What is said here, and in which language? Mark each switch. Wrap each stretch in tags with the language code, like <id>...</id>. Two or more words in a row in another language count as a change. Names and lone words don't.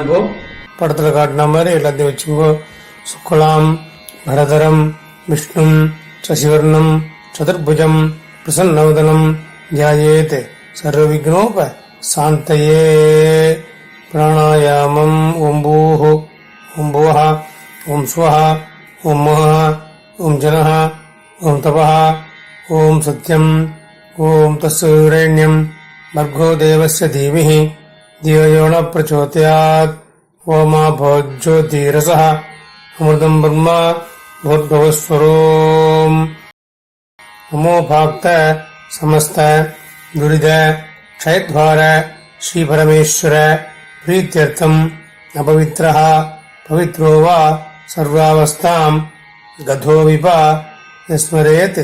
<ta>இப்போ படத்துல காட்டின மாதிரி எல்லாத்தையும் வச்சுங்கோ.</ta> <sa>शुक्लाम् बरधरं विष्णुं शशिवर्णं चतुर्भुजं प्रसन्नवदनं ध्यायेत् सर्वविघ्नोप शान्तये. பிராணாயாமம். ओं भूः, ओं भुवः, ओं स्वः, ओं महः, ओं जनः, ओं तपः, ओं सत्यम्, ओं तत्सवितुर्वरेण्यम् भर्गो देवस्य धीमहि धियो यो न प्रचोदयात्. ओमा भोज्योतिरसः अमृतं ब्रह्म भूर्भुवस्वरोम्. नमो भक्त समस्त दुरिद क्षयद्वार श्री परमेश्वर प्रीत्यर्थम् अपवित्रः पवित्रो वा सर्वावस्थां गधो विप स्मरेत्.</sa>